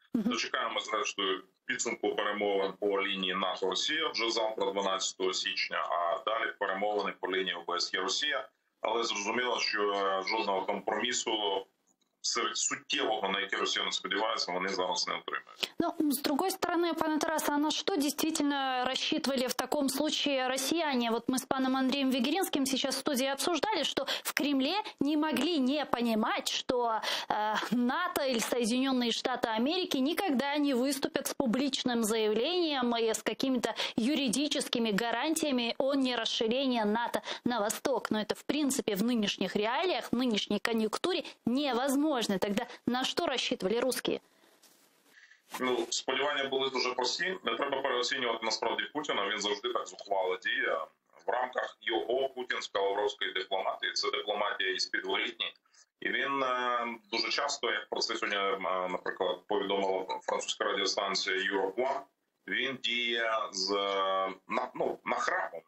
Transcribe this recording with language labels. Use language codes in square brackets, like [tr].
[uk] Дочекаємо, зрештою, підсумку перемовин по лінії НАТО-Росія вже завтра, 12 січня, а далі перемовини по лінії ОБСЄ-Росія. Але зрозуміло, що жодного компромісу суттєвого, на який росіяни сподіваються, вони зараз не отримають. [ru] Ну, с другой стороны, пане Тарас, а на что действительно рассчитывали в таком случае россияне? Вот мы с паном Андреем Вигеринским сейчас в студии обсуждали, что в Кремле не могли не понимать, что НАТО или Соединенные Штаты Америки никогда не выступят с публичным заявлением и с какими-то юридическими гарантиями о нерасширении НАТО на восток. Но это, в принципе, в нынешних реалиях, в нынешней конъюнктуре невозможно. Тогда на что рассчитывали русские? [uk] Ну, сподівання були дуже прості. Не треба переоцінювати насправді Путіна. Він завжди так зухвало діє в рамках його путінсько-лавровської дипломатії. Це дипломатія із підворітні. І він дуже часто, як про це сьогодні, наприклад, повідомила французька радіостанція Europe One, він діє з нахрапом.